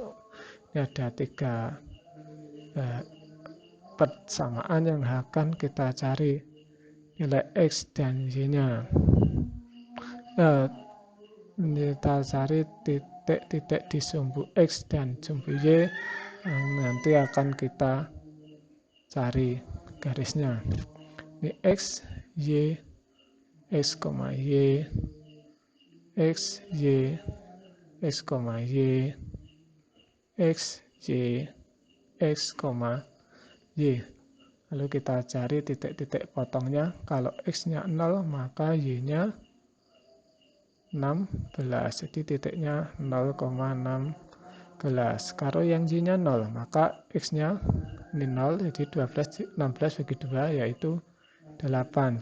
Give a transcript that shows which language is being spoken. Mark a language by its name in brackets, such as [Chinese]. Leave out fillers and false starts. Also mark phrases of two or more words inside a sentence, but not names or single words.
[Indonesian] Ini ada 3 persamaan yang akan kita cari nilai X dan Y-nya. Kita cari titik-titik di sumbu X dan sumbu Y, nanti akan kita cari garisnya. Ini X, Y, X, Y, X, Y, X, Y, X, Y, X, Y. Lalu kita cari titik-titik potongnya. Kalau X-nya 0, maka Y-nya 16. Jadi titiknya 0,16. Kalau yang Y-nya 0, maka X-nya ini 0, jadi 16 bagi 2, yaitu 8.